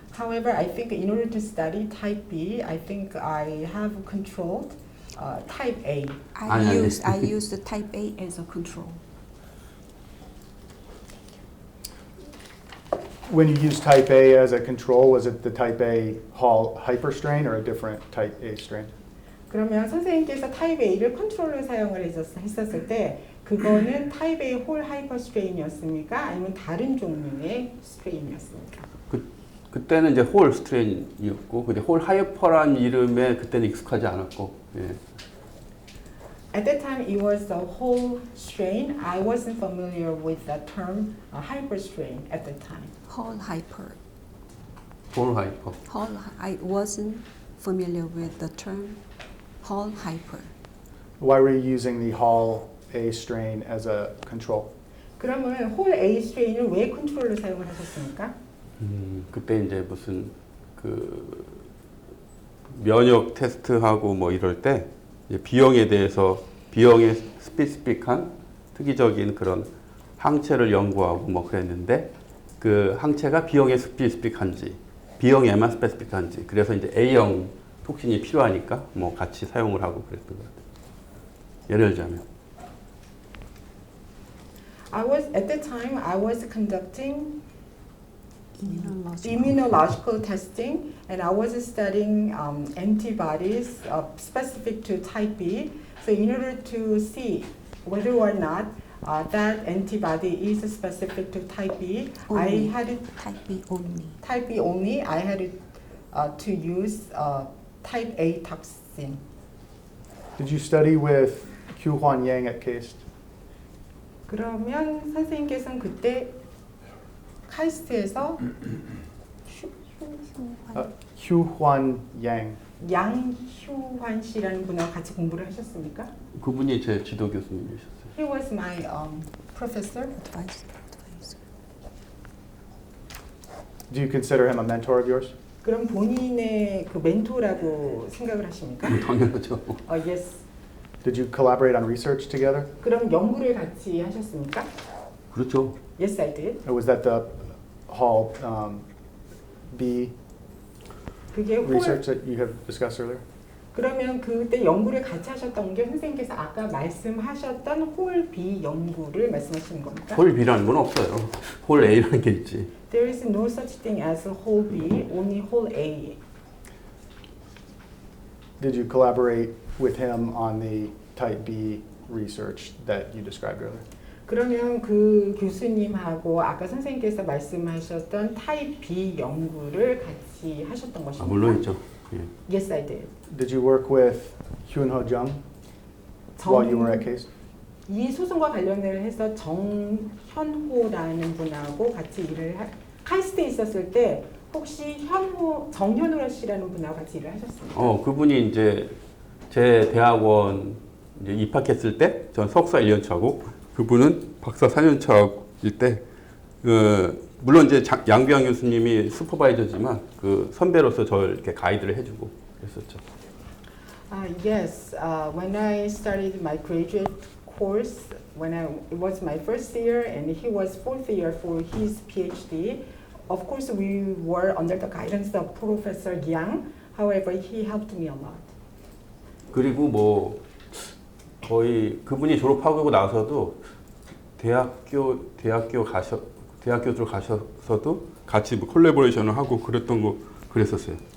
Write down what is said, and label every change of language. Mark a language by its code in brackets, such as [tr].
[en] However, I think in order to study type B, I think I have controlled type A. I use the type A as a control. When you use type A as a control, was it the type A Hall hyperstrain or a different type A strain? [ko] 그러면 선생님께서 타입 A를 컨트롤로 사용을 했었을 때 그거는 타입 A 홀 하이퍼 스트레인이었습니까? 아니면 다른 종류의 스트레인이었습니까? 그때는 이제 홀 스트레인이었고, 근데 홀 하이퍼란 이름에 그때는 익숙하지 않았고. 예. [en] At that time, it was the whole strain. I wasn't familiar with the term hyper strain at that time. Whole hyper. [ko] 홀 하이퍼. [en] I wasn't familiar with the term whole hyper. Why were you using the Hall A strain as a control? [ko] 그러면 홀 A 스트레인을 왜 컨트롤로 사용을 하셨습니까? 그때 이제 무슨 그 면역 테스트하고 뭐 이럴 때 이제 B형에 대해서 B형의 스페시픽한 특이적인 그런 항체를 연구하고 뭐 그랬는데 그 항체가 B형에 스페시픽한지 B형에만 스페시픽한지 그래서 이제 A형 톡신이 필요하니까 뭐 같이 사용을 하고 그랬던 것 같아요. 예를 들자면 [en] At that time I was conducting immunological testing, and I was studying antibodies specific to type B. So in order to see whether or not that antibody is specific to type B, Only. I had Type B only. type B only. I had to use type A toxin. Did you study with Q Huan Yang at CAST? [ko] 그러면 선생님께서는 그때 카이스트에서 [en] Q Huan Yang. [ko] 양휴환 씨라는 분하고 같이 공부를 하셨습니까? 그분이 제 지도 교수님이셨어요. [en] He was my professor. Advisor. Do you consider him a mentor of yours? [ko] 그럼 본인의 그 멘토라고 생각을 하십니까? 당연하죠. [en] Yes. Did you collaborate on research together? [ko] 그럼 연구를 같이 하셨습니까? 그렇죠. [en] Yes, I did. Or was that the Hall B [ko] 그게 홀, [en] research that you have discussed earlier? [ko] 그러면 그때 연구를 같이 하셨던 게 선생님께서 아까 말씀하셨던 홀 B 연구를 말씀하시는 겁니까? 홀 B라는 건 없어요. 홀 A라는 게 있지. [en] There is no such thing as a whole B, only whole A. Did you collaborate with him on the type B research that you described earlier? [ko] 그러면 그 교수님하고 아까 선생님께서 말씀하셨던 타입 B 연구를 같이 하셨던 것입니까? 물론이죠. 예. [en] Yes, I did. Did you work with Hyunho Jung while you were at CAST? [ko] 이 소송과 관련을 해서 정현호라는 분하고 같이 카이스트에 있었을 때 혹시 정현호 씨라는 분하고 같이 일을 하셨습니까? 그분이 이제 제 대학원 이제 입학했을 때 전 석사 1년 차고 그분은 박사 4년 차일 때 물론 이제 양비양 교수님이 슈퍼바이저지만 그 선배로서 저를 이렇게 가이드를 해주고 그랬었죠. [en] Yes, when I started my graduate course, it was my first year and he was fourth year for his PhD. Of course, we were under the guidance of Professor Yang. However, he helped me a lot. [ko] 그리고 뭐 거의 그분이 졸업하고 나서도 대학교 들어가셔서도 같이 뭐 콜라보레이션을 하고 그랬었어요.